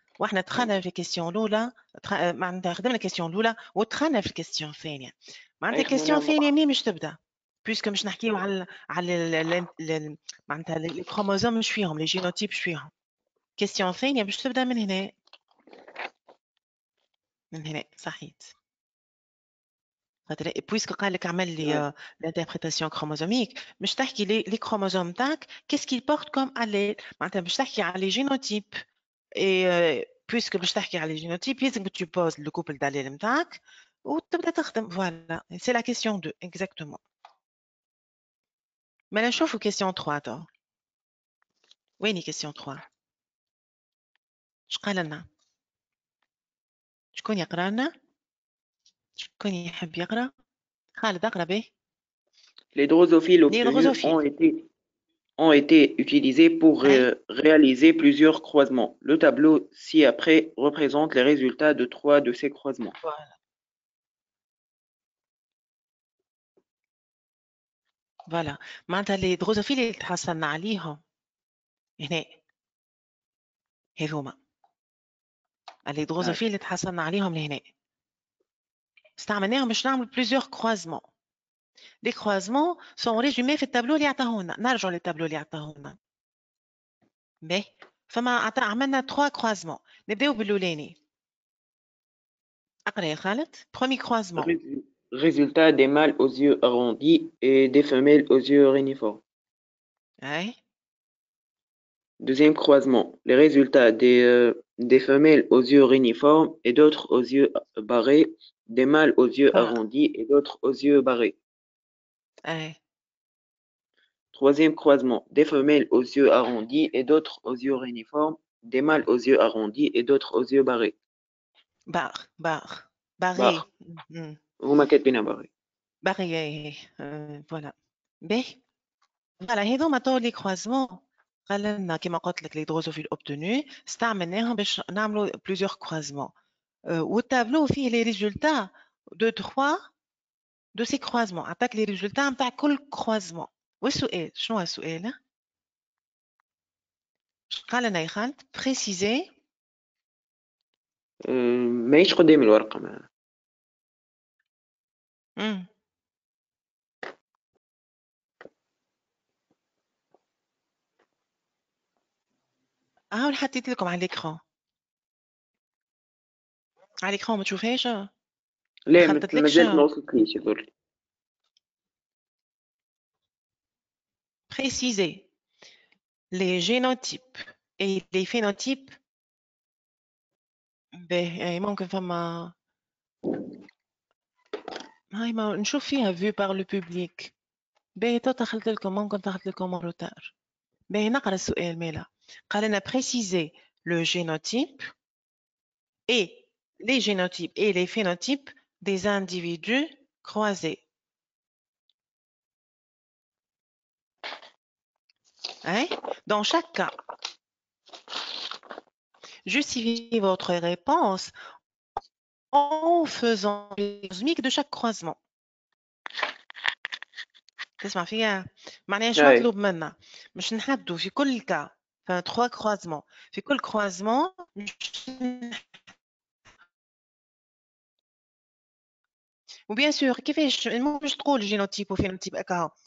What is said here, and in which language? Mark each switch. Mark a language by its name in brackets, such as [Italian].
[Arabic] واحنا دخلنا في الكيسيون الاولى معناتها خدمنا الكيسيون الاولى ودخلنا في الكيسيون الثانيه. معناتها الكيسيون الثانيه منين مش تبدا؟ puisque مش نحكيو على معناتها [French] les chromosomes [Arabic] مش فيهم [French] les génotypes [Arabic] مش فيهم. [French] question [Arabic] ثانية باش تبدا من هنا. من هنا صحيت. خاطر [French] puisque قال لك عمل لي l'interprétation chromosomique [Arabic] مش تحكي [French] les chromosomes تاعك qu'est-ce qu'ils portent comme allèle [Arabic] معناتها باش تحكي على [French] les génotypes et puisque باش تحكي على les génotypes [Arabic] لازم [French] tu poses le couple d'allèles [Arabic] نتاعك وتبدا تخدم [French] voilà c'est la question 2 exactement. [Arabic] ما نشوفوا question 3 تو. ويني question 3 اش قال لنا؟ شكون يقرا لنا؟ شكون يحب يقرا؟ خالد اقرا به. [French] Les drosophiles Les obtenus drosophiles. ont été utilisés pour réaliser plusieurs croisements. Le tableau ci-après représente les résultats de 3 de ces croisements. Voilà. Voilà. [Arabic] معناتها [French] les drosophiles [Arabic] اللي تحصلنا عليهم هنا هذوما. les drosophiles اللي تحصلنا عليهم لهنا. استعملناهم باش نعمل [French] plusieurs croisements. Les croisements sont résumés [Arabic] في التابلو اللي عطاهولنا. نرجعوا للتابلو اللي عطاهولنا. باهي. فما عملنا 3 croisements. نبداو بالأولاني. اقرا يا خالد. [French] Premier croisement. Résultat des mâles aux yeux arrondis et des femelles aux yeux réniformes. Ouais. Deuxième croisement. Les résultats des femelles aux yeux réniformes et d'autres aux yeux barrés, des mâles aux yeux arrondis et d'autres aux yeux barrés. Ouais. Troisième croisement. Des femelles aux yeux arrondis et d'autres aux yeux réniformes, des mâles aux yeux arrondis et d'autres aux yeux barrés. Barré. Vous m'inquiétez bien barré. Barré. Voilà. [Arabic] باهي. Voilà, هذوما تو لي croisements قال لنا كما قلت لك [French] les drosophiles obtenus [Arabic] استعملناهم باش نعملوا [French] plusieurs croisements. [Arabic] والتابلو فيه [French] les résultats de 3 de ces croisements. [Arabic] عطاك [French] les résultats [Arabic] نتاع كل croisement. والسؤال شنو هو السؤال؟ قال لنا يا خالد préciser. ماهيش قدامي الورقة معنا. حطيت لكم على l'écran. على l'écran ما تشوفهاش؟ لا مازالت ما وصلتليش يظهر. [French] Préciser les génotypes et les phénotypes. [Arabic] ممكن فما هاي ما نشوف فيها [French] vu par le public. [Arabic] دخلت لكم ممكن دخلت لكم روتار. نقرا السؤال مالا. قال لنا [French] préciser le génotype et les génotypes et les phénotypes des individus croisés. Hein? Dans chaque cas, justifiez votre réponse en faisant les cosmiques de chaque croisement. [Arabic] تسمع فيها؟ معناها شو مطلوب منا؟ مش نحدوا في كل كا 3 croisements. في كل croisement وبيان سور كيفاش مش تقول جينوتيب وفينوتيب هكا.